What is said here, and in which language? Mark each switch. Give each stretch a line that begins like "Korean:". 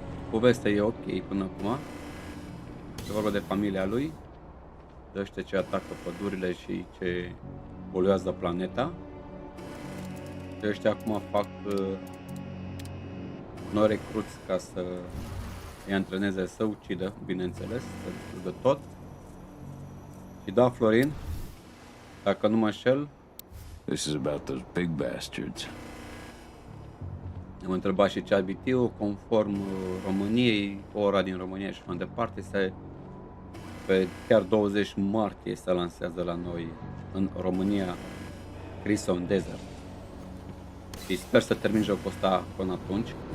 Romanian: Povestea e ok până acum. E vorba de familia lui, de ăștia ce atacă pădurile și ce poluează planeta. De ăștia acum fac noi recruți ca să îi antreneze să ucidă, bineînțeles, să distrugă tot. Și da, Florin, dacă nu mă înșel,
English: This is about those big bastards.
Romanian: am întrebat și ce abitiu, conform României, ora din România și mai departe, pe chiar 20 martie se lansează la noi în România Crimson Desert. Și sper să termin jocul ăsta până atunci.